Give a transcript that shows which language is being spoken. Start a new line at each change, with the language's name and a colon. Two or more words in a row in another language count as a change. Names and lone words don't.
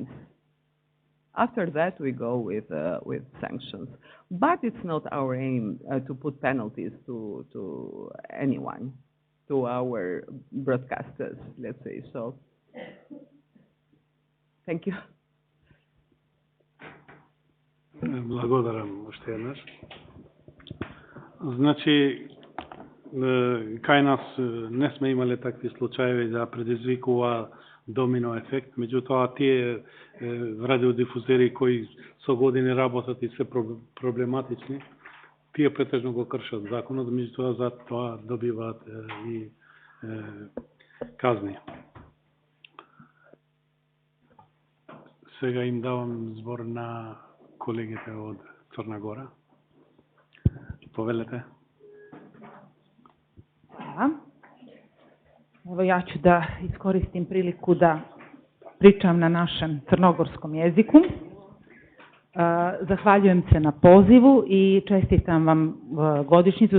English: After that, we go with sanctions. But it's not our aim to put penalties to anyone, to our broadcasters, let's say. So, thank you.
Macedonian: Благодарам уште еднаш. Значи, кај нас не сме имале такви случаеви да предизвикува домино ефект, меѓутоа тие радиодифузери кои со години работат и се проблематични, тие претежно го кршат законот, меѓутоа за тоа добиваат и казни. Сега им давам збор на колегите од Црна Гора. Повелете.
Serbian: Hvala. Evo ja ću da iskoristim priliku da pričam na našem crnogorskom jeziku. Zahvaljujem se na pozivu i čestitam vam godišnjicu.